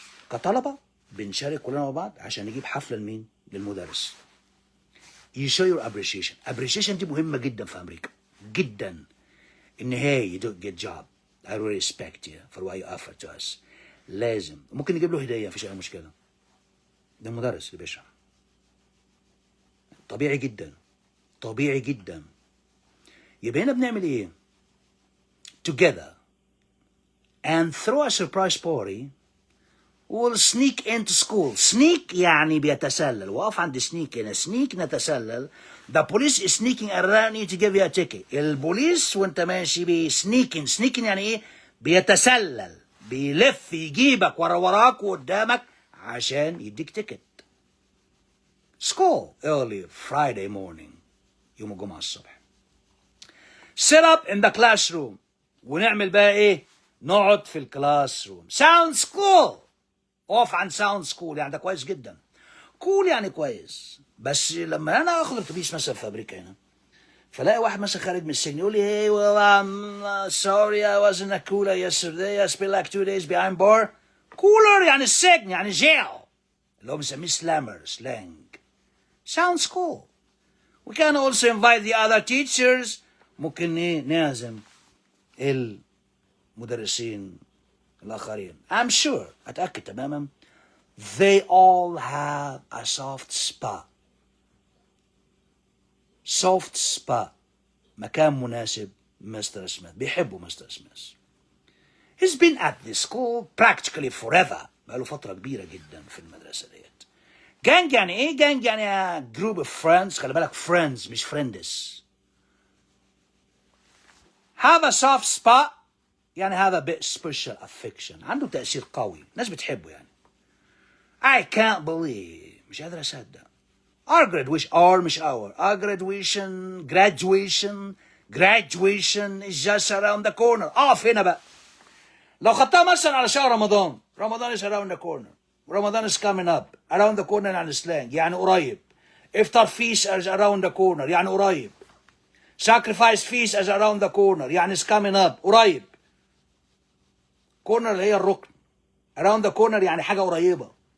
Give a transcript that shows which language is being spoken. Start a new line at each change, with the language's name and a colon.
Arabic: كطلبه بنشارك كلنا مع بعض عشان نجيب حفله لمين؟ للمدرس.
English: You show your appreciation
Arabic: دي مهمه جدا في امريكا جدا.
English: ان hey you do a good job، I really respect you for what you offer to us.
Arabic: لازم ممكن نجيب له هديه، مفيش اي مشكله، ده المدرس اللي بيشرح. طبيعي جدا. يبقى هنا بنعمل ايه؟
English: together and throw a surprise party. we'll sneak into school.
Arabic: sneak يعني بيتسلل، وقف عند sneak هنا. sneak نتسلل.
English: the police is sneaking around you to give you a ticket.
Arabic: البوليس وانت ماشي sneaking يعني ايه؟ بيتسلل، بيلف يجيبك وراك وقدامك عشان يديك تيكت.
English: school early Friday morning،
Arabic: يوم الجمعة الصبح.
English: set up in the classroom،
Arabic: ونعمل بقى ايه؟ نقعد في الكلاس روم.
English: sounds cool.
Arabic: اقف عن sounds cool يعني ده كويس جدا. cool يعني كويس. بس لما انا اخد اتوبيس مثلا في امريكا هنا، فلاقي واحد مثلا خارج من السجن يقول لي
English: hey well I'm sorry I was in a cooler yesterday I spent like 2 days behind bar.
Arabic: cooler يعني السجن يعني jail اللي هو بنسميه slang.
English: sounds cool. we can also invite the other teachers.
Arabic: ممكن نعزم المدرسين الآخرين.
English: I'm sure
Arabic: أتأكد تماما
English: they all have a soft spot.
Arabic: soft spot مكان مناسب مستر سميث. بيحبوا مستر سميث.
English: he's been at this school practically forever.
Arabic: بقاله فترة كبيرة جدا في المدرسة ديت. جانج يعني ايه؟ جانج يعني
English: group of friends.
Arabic: خلي بالك friends مش friends.
English: have a soft spot يعني هذا bit special affection.
Arabic: عنده تأثير قوي. الناس بتحبه يعني.
English: I can't believe
Arabic: مش قادر أصدق.
English: our graduation is just around the corner.
Arabic: اقف هنا بقى. لو خدتها مثلا على شهر رمضان
English: is around the corner. Ramadan is coming up.
Arabic: around the corner يعني سلانج يعني قريب.
English: iftar feast is around the corner يعني قريب. sacrifice feast is around the corner يعني is coming up قريب.
Arabic: corner اللي هي الركن. around the corner يعني حاجة قريبة.